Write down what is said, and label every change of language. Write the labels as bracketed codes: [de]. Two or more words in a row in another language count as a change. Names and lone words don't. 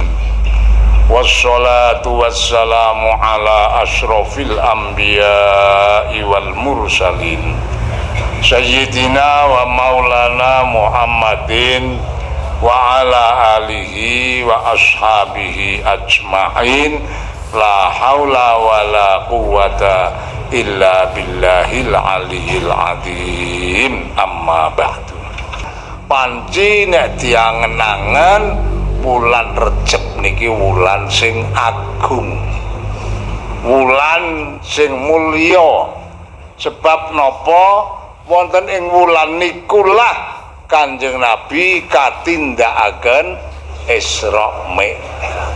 [ar] والصلاة والسلام على أشرف الأنبياء والمرسلين سيدنا ومولانا محمد وعلى آله وأصحابه أجمعين. لا حول ولا قوة إلا بالله العلي العظيم. أما بعد. [jv] Panci nek diangen-angen wulan Recep niki wulan sing agung, wulan sing mulya. Sebab napa? Wonten ing wulan nikulah Kanjeng Nabi katindakaken Isra Mi'raj.